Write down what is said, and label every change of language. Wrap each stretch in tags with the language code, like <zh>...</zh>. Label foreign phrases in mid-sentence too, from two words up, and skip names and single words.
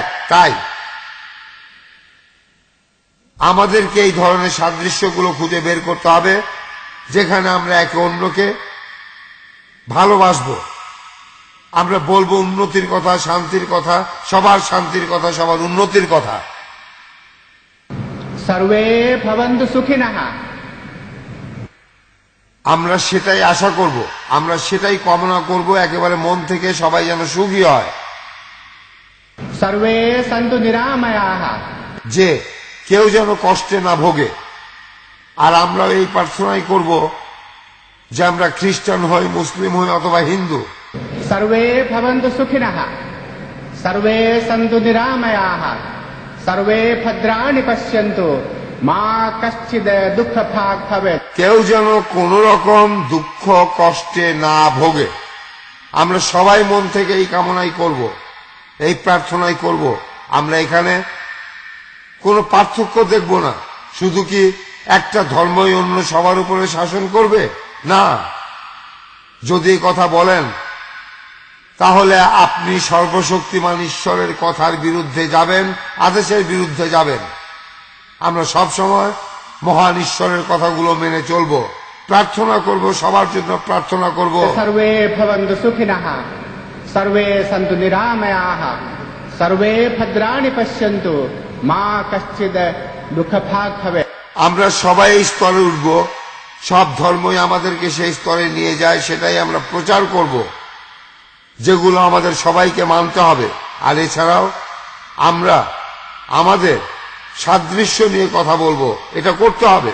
<bn>তাই আমাদেরকে এই ধরনের সাদৃশ্যগুলো খুঁজে বের করতে হবে, যেখানে আমরা একে অন্যকে ভালোবাসবো। আমরা বলবো উন্নতির কথা, শান্তির কথা, সবার শান্তির কথা, সবার উন্নতির কথা।</bn> <sa>सर्वे भवन्तु सुखिनः।</sa> <bn>আমরা সেটাই আশা করব, আমরা সেটাই কামনা করব একেবারে মন থেকে, সবাই যেন সুখী হয়।</bn> <sa>सर्वे सन्तु निरामयाः।</sa> <bn>যে কেউ যেন কষ্টে না ভোগে। আর আমরা এই প্রার্থনাই করব যে আমরা খ্রিস্টান হই, মুসলিম হই অথবা হিন্দু,</bn> <sa>सर्वे भवन्तु सुखिनः सर्वे सन्तु निरामयाः सर्वे भद्राणि पश्यन्तु मा कश्चित् दुःखभाग् भवेत्।</sa> <bn>কেউ যেন কোন রকম দুঃখ কষ্টে না ভোগে। আমরা সবাই মন থেকে এই কামনাই করব, এই প্রার্থনাই করব। আমরা এখানে কোনো পার্থক্য দেখব না। শুধু কি একটা ধর্মই অন্য সবার উপরে শাসন করবে? না। যদি এই কথা বলেন তাহলে আপনি সর্বশক্তিমান ঈশ্বরের কথার বিরুদ্ধে যাবেন, আদেশের বিরুদ্ধে যাবেন। আমরা সব সময় মহান ঈশ্বরের কথাগুলো মেনে চলব, প্রার্থনা করব, সবার জন্য প্রার্থনা করব।</bn> <sa>सर्वे भवन्तु सुखिनः सर्वे सन्तु निरामयाः सर्वे भद्राणि पश्यन्तु मा कश्चित् दुःखभाग् भवेत्।</sa> <bn>আমরা সবাই এই স্তরে উঠব, সব ধর্মই আমাদেরকে সেই স্তরে নিয়ে যায়, সেটাই আমরা প্রচার করব, যেগুলো আমাদের সবাইকে মানতে হবে। আর এছাড়াও আমরা আমাদের সাদৃশ্য নিয়ে কথা বলবো, এটা করতে হবে।</bn>